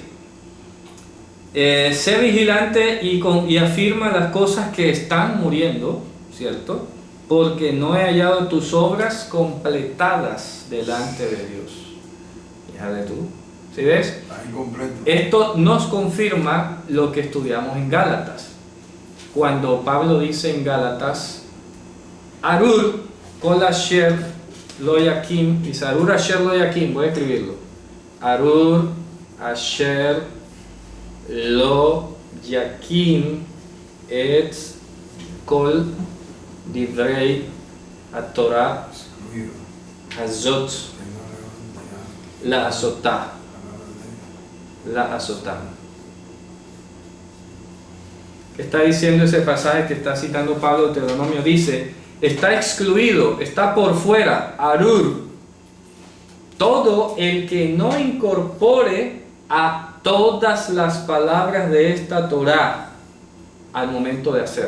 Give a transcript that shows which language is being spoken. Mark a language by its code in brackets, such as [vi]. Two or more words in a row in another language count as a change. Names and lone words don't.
[es] Entonces dice, sé vigilante y afirma las cosas que están muriendo, ¿cierto? Porque no he hallado tus obras completadas delante de Dios. Fíjate tú, ¿sí ves? Está incompleto. Esto nos confirma lo que estudiamos en Gálatas. Cuando Pablo dice en Gálatas, [he] ארור כל אשר לא יקים, dice ארור אשר לא יקים, [es] voy a escribirlo. [he] ארור אשר לא יקים את כל דברי התורה [es] Excluido. [he] הזאת לעשותה. לעשותה. [es] ¿Qué está diciendo ese pasaje que está citando Pablo de Deuteronomio? Dice, está excluido, está por fuera, Arur, todo el que no incorpore a todas las palabras de esta Torá al momento de hacerlo.